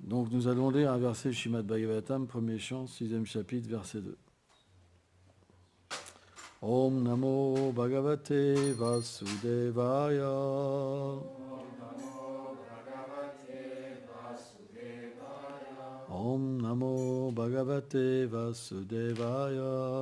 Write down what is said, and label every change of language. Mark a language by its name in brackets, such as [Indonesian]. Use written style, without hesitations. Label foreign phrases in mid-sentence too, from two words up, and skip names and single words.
[French] Donc nous allons lire un verset du Srimad Bhagavatam, premier chant, 6e chapitre, verset 2. [Sanskrit] Om Namo Bhagavate Vasudevaya. Om Namo Bhagavate Vasudevaya.